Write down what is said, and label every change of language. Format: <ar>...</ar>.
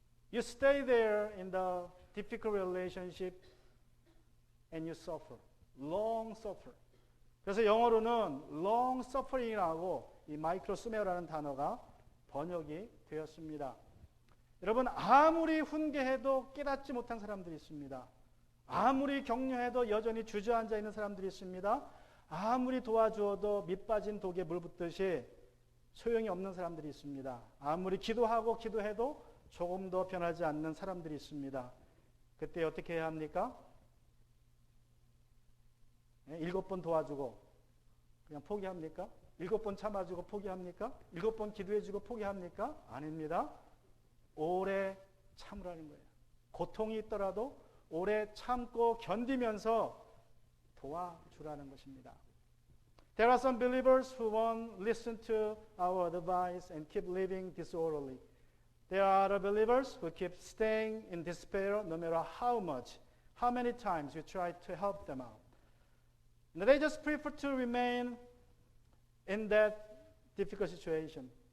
<en>You stay there in the difficult relationship and you suffer. Long suffer.</en> <ko>그래서 영어로는</ko> <en>long suffering</en> <ko>이라고 이 마이크로스메어라는 단어가 번역이 되었습니다. 여러분 아무리 훈계해도 깨닫지 못한 사람들이 있습니다. 아무리 격려해도 여전히 주저앉아 있는 사람들이 있습니다. 아무리 도와주어도 밑빠진 독에 물 붓듯이 소용이 없는 사람들이 있습니다. 아무리 기도해도 조금 더 변하지 않는 사람들이 있습니다. 그때 어떻게 해야 합니까? 7번 도와주고 그냥 포기합니까? 7번 참아주고 포기합니까? 7번 기도해주고 포기합니까? 아닙니다. 오래 참으라는 거예요. 고통이 있더라도 오래 참고 견디면서 도와주라는 것입니다.</ko> <en>There are some believers who won't listen to our advice and keep living disorderly. There are other believers who keep staying in despair no matter how many times you try to help them out. And they just prefer to remain in that difficult situation.</en>